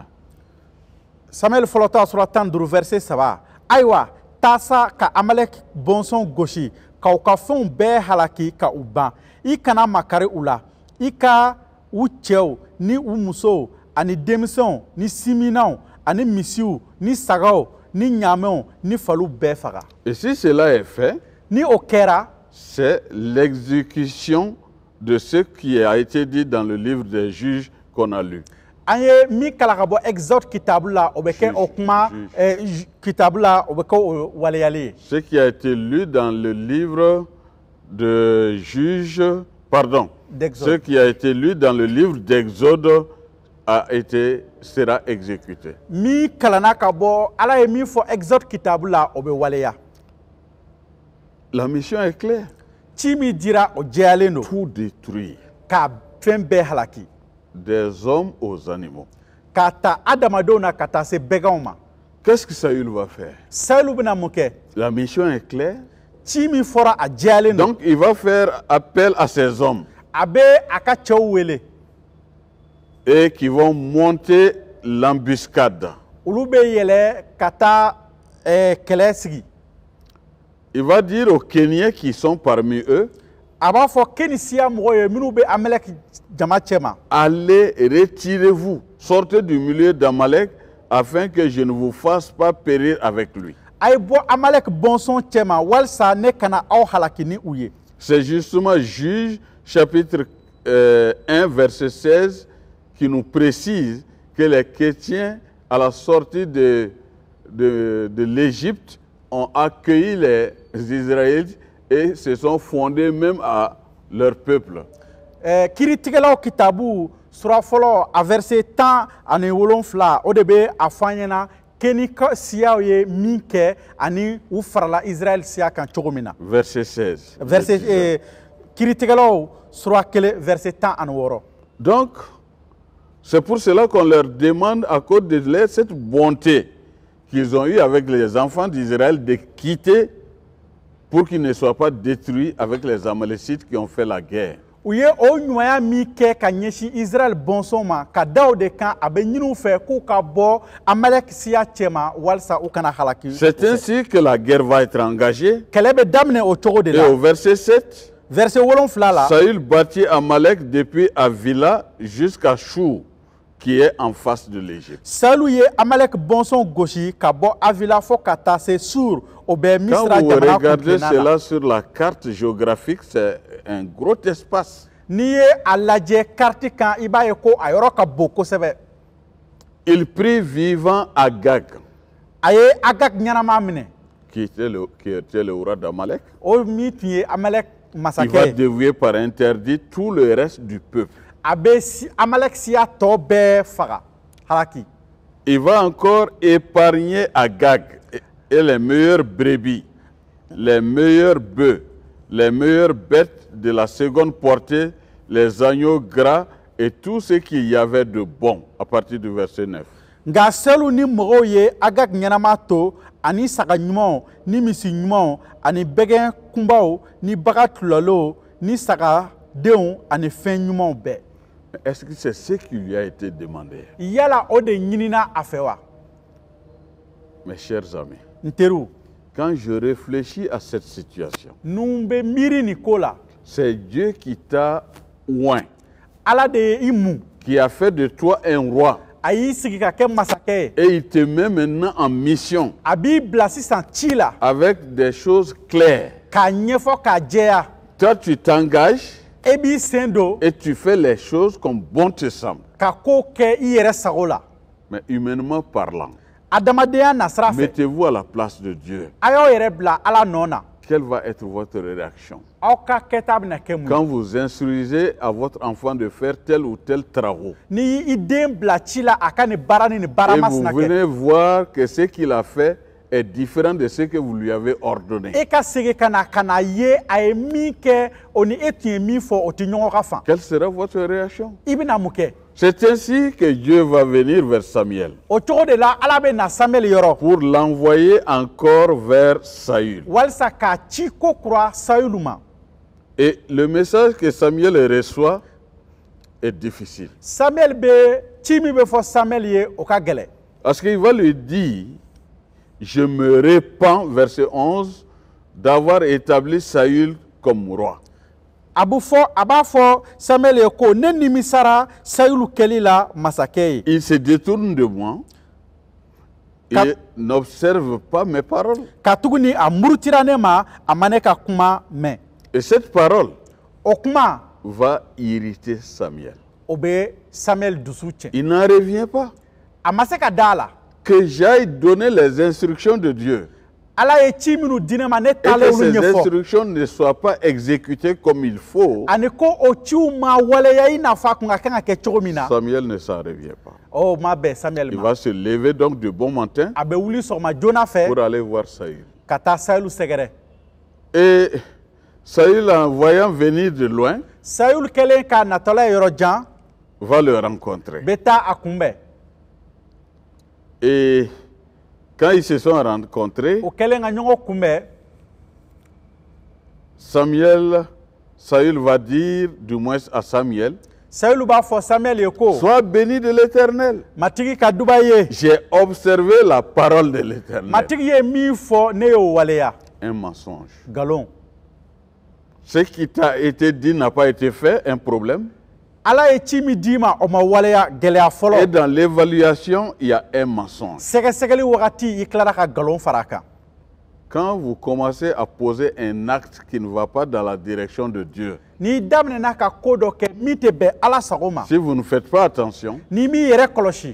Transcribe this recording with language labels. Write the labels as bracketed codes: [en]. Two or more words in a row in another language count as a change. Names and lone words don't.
[bm] Samuel fɔlɔta sura 15 verset 3. Ayiwa taasa ka Amalek bɔnsɔn gosi k'aw ka fɛnw bɛɛ halaki ka u ban. I kana makari u la. I ka u cɛw ni u musow ani denmisɛnw ni siminaw ani misiw ni sagaw ni ɲaamɛw ni faliw bɛɛ faga. [fr] Et si cela est fait, [bm] Ni o kɛra [fr] c'est l'exécution de ce qui a été dit dans le livre des juges qu'on a lu. [bm] an ye min kala ka bɔ Exode kitabu la o bɛ kɛ o kuma kitabu la o bɛ kɛ o waleyali ye. [fr] Ce qui a été lu dans le livre de juges, pardon, D'Exode. ce qui a été lu dans le livre d'Exode sera exécuté. [bm] Min kalana ka bɔ Ala ye min fɔ Exode kitabu la o bɛ waleya. [fr] La mission est claire. [bm] Ci min dira o jɛyalen don [fr] Tout détruire, [bm] ka fɛn bɛɛ halaki. [fr] des hommes aux animaux. [bm] K'a ta adamadenw na ka taa se bɛganw ma. [fr] Qu'est-ce que Saül va faire? [bm] Sayilu bɛna mun kɛ? [fr] La mission est claire. [bm] Ci min fɔra a jɛyalen don. [fr] Donc il va faire appel à ces hommes [bm] A bɛ a ka cɛw wele. [fr] et qui vont monter l'embuscade. [bm] Olu bɛ yɛlɛ ka taa kɛlɛ sigi. [fr] Il va dire aux Kenyans qui sont parmi eux, [bm] A b'a fɔ Kenisiya mɔgɔw ye minnu bɛ Amalek jama cɛ ma. [fr] allez, retirez-vous, sortez du milieu d'Amalek afin que je ne vous fasse pas périr avec lui. [bm] A ye bɔ Amalek bɔnsɔn cɛ ma walasa ne kana aw halaki ni u ye. [fr] C'est justement Juge chapitre 1 verset 16 qui nous précise que les chrétiens à la sortie de l'Égypte ont accueilli les Israélites et se sont fondés même à leur peuple. [bm] Kiiritigɛlaw kitabu sura fɔlɔ a verset 17 o de bɛ a fɔ an ɲɛna keni siyaw ye min kɛ ani u farala Israël siya kan cogo min na. [fr] Verset 16. [bm] Kiiritigɛlaw sura 1 verset 16. [fr] Donc, c'est pour cela qu'on leur demande, à cause de cette bonté qu'ils ont eue avec les enfants d'Israël, de quitter pour qu'ils ne soient pas détruits avec les Amalécites qui ont fait la guerre. [bm] u ye o ɲumanya min kɛ ka ɲɛsin Israël bɔnsɔn ma ka da o de kan a bɛ ɲini u fɛ k'u ka bɔ Amalek siya cɛma walasa u kana halaki. [fr] C'est ainsi que la guerre va être engagée. [bm] Kɛlɛ bɛ daminɛ o cogo de [fr] Et [bm] la. [fr] au verset 7, [bm] Verset 7 la. [fr] Saül bâtit Amalek depuis Avila jusqu'à Chour, qui est en face de l'Égypte. [bm] Saül ye Amalek bɔnsɔn gosi ka bɔ Avila fo ka taa se Sur o bɛ [fr] Quand [bm] Misra [fr] vous [bm] jamana [fr] regardez [bm] kuntilenna la. [fr] cela sur la carte géographique, c'est un gros espace. [bm] N'i ye a lajɛ kariti kan i b'a ye ko a yɔrɔ ka bon kosɛbɛ. [fr] Il prit vivant Agag, [bm] A ye Agag ɲɛnama minɛ [fr] qui était le roi d'Amalek. [bm] o min tun ye Amalek [fr] Il va [bm] masakɛ ye. [fr] dévouer par interdit tout le reste du peuple. [bm] A bɛ Amalek siya tɔ bɛɛ faga halaki. [fr] Il va encore épargner Agag et les meilleures brebis, les meilleurs bœufs, les meilleures bêtes de la seconde portée, les agneaux gras et tout ce qu'il y avait de bon, à partir du verset 9. [bm] Nka Saül ni mɔgɔw ye Agag ɲɛnama to ani saga ɲumanw ni misi ɲumanw ani bɛgɛn kunbaw ni bagan tulalaw ni sagadenw ani fɛn ɲumanw bɛɛ. [fr] Est-ce que c'est ce qui lui a été demandé? [bm] Yala o de ɲinina a fɛ wa? [fr] Mes chers amis, [bm] N teriw, [fr] quand je réfléchis à cette situation, [bm] nun bɛ miiri nin ko la. [fr] c'est Dieu qui t'a oint, [bm] Ala de ye i mun. [fr] qui a fait de toi un roi. [bm] A y'i sigi ka kɛ masakɛ ye. [fr] Et il te met maintenant en mission [bm] A b'i bila sisan ci la [fr] avec des choses claires. [bm] k'a ɲɛfɔ k'a jɛya. [fr] Toi, tu t'engages [bm] E b'i sen don [fr] et tu fais les choses comme bon te semble. [bm] ka ko kɛ i yɛrɛ sago la. [fr] Mais humainement parlant, [bm] Adamadenya nasira fɛ. [fr] mettez-vous à la place de Dieu. [bm] A y'aw yɛrɛ bila Ala nɔ na. [fr] Quelle va être votre réaction? [bm] Aw ka kɛta bɛna kɛ mun ye? [fr] Quand vous instruisez à votre enfant de faire tel ou tel travaux, [bm] N'i y'i den bila ci la a ka nin baara ni nin baara [fr] et vous [bm] masina kɛ. [fr] venez voir que ce qu'il a fait est différent de ce que vous lui avez ordonné, [bm] E ka segin ka na ye a ye min kɛ o ni e tun ye min fɔ o tɛ ɲɔgɔn ka fan. [fr] quelle sera votre réaction? [bm] I bɛna mun kɛ? [fr] C'est ainsi que Dieu va venir vers Samuel [bm] O cogo de la Ala bɛ na Samuel yɔrɔ [fr] pour l'envoyer encore vers Saül. [bm] walisa k'a ci ko kura Sayulu ma. [fr] Et le message que Samuel reçoit est difficile. [bm] Samuel bɛ ci min bɛ fɔ Samuel ye o ka gɛlɛn. [fr] Parce qu'il va lui dire, je me répands, verset 11, d'avoir établi Saül comme roi. [bm] A b'a fɔ Samuel ye ko ne nimisara Sayulu kɛli la masakɛ ye. [fr] Il se détourne de moi et n'observe pas mes paroles. [bm] Ka tuguni a murutira ne ma a ma ne ka kuma mɛn. [fr] Et cette parole [bm] O kuma [fr] va irriter Samuel. [bm] o bɛ Samuel dusu tiɲɛ. [fr] Il n'en revient pas [bm] A ma se ka da a la. [fr] que j'aille donner les instructions de Dieu [bm] Ala ye ci minnu di ne ma ne [fr] et [bm] taalen [fr] que [bm] olu [fr] ces [bm] ɲɛfɔ. [fr] instructions ne soient pas exécutées comme il faut. [bm] Ani ko o ciw ma waleya i n'a fɔ a kun ka kan ka kɛ cogo min na. [fr] Samuel ne s'en revient pas. [bm] O ma bɛn Samuel [fr] Il [bm] ma. [fr] va se lever donc de bon matin [bm] A bɛ wuli sɔgɔma joona fɛ [fr] pour aller voir Saül. [bm] ka taa Sayulu sɛgɛrɛ. [fr] Et Saül, en voyant venir de loin, [bm] Sayulu kɛlen k'a natɔla ye yɔrɔ jan [fr] va le rencontrer. [bm] bɛ taa a kunbɛn. [fr] Et quand ils se sont rencontrés, [bm] O kɛlen ka ɲɔgɔn kunbɛn. [fr] Saül va dire, du moins à Samuel, [bm] Sayulu b'a fɔ Samuel ye ko [fr] sois béni de l'Éternel. [bm] matigi ka duba ye. [fr] J'ai observé la parole de l'Éternel. [bm] Matigi ye min fɔ ne y'o waleya. [fr] Un mensonge. [bm] Nkalon. [fr] Ce qui t'a été dit n'a pas été fait, un problème. [bm] Ala ye ci min d'i ma o ma waleya gɛlɛya [fr] Et [bm] fɔlɔ. [fr] dans l'évaluation, il y a un mensonge. [bm] Sɛgɛsɛgɛli wagati i tilara ka nkalon fara a kan. [fr] Quand vous commencez à poser un acte qui ne va pas dans la direction de Dieu, [bm] N'i daminɛna ka ko dɔ kɛ min tɛ bɛn Ala sago ma. [fr] si vous ne faites pas attention, [bm] N'i m'i yɛrɛ kɔlɔsi.